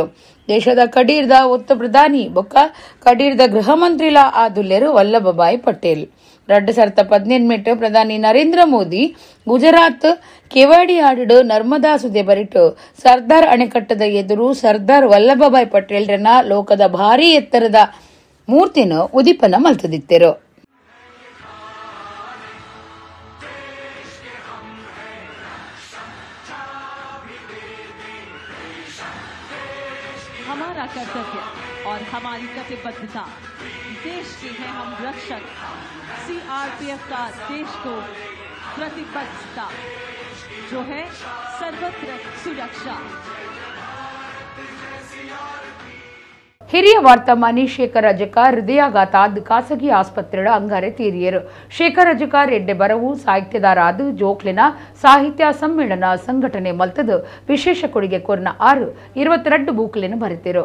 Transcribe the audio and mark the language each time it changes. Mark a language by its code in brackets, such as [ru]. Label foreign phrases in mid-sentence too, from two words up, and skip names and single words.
[tcy] ದೇಶದ ಕಡೀರ್ದ ಒತ್ತು ಪ್ರಧಾನಿ ಬೊಕ್ಕ ಕಡೀರ್ದ ಗೃಹ ಮಂತ್ರಿಲ ಆದುಲ್ಲೇರು ವಲ್ಲಭಭಾಯಿ ಪಟೇಲ್. 2018 ಪ್ರಧಾನಿ ನರೇಂದ್ರ ಮೋದಿ ಗುಜರಾತ್ ಕೆವಾಡಿ ಆಡಿಡು ನರ್ಮದಾ ಸುದೆ ಬರಿಟು ಸರ್ದಾರ್ ಅಣೆಕಟ್ಟದ ಎದುರು ಸರ್ದಾರ್ ವಲ್ಲಭಭಾಯಿ ಪಟೇಲ್ ರೇನ ಲೋಕದ ಭಾರಿ ಎತ್ತರದ ಮೂರ್ತಿನ ಉದಿಪನ ಮಲ್ತದಿತ್ತೇರು. [hi] हमारा कर्तव्य और हमारी कटिबद्धता, देश के हैं हम रक्षक, सीआरपीएफ का देश को प्रतिबद्धता जो है सर्वत्र सुरक्षा. [tcy] ಹಿರಿಯ ವಾರ್ತಾಮಾನಿ ಶೇಖರ್ ಅಜಕಾರ್ ಹೃದಯಾಘಾತ ಖಾಸಗಿ ಆಸ್ಪತ್ರೆಯ ಅಂಗಾರೆ ತೀರಿಯರು. ಶೇಖರ್ ಅಜಕಾರ್ ಎಡ್ಡೆ ಬರವು ಸಾಹಿತ್ಯದಾರಾದು ಜೋಕ್ಲಿನ ಸಾಹಿತ್ಯ ಸಮ್ಮೇಳನ ಸಂಘಟನೆ ಮಲ್ತದು ವಿಶೇಷ ಕೊಡುಗೆ ಕೊರ್ನ 22 ಬೂಕ್ಲೆನು ಬರೆತಿರು.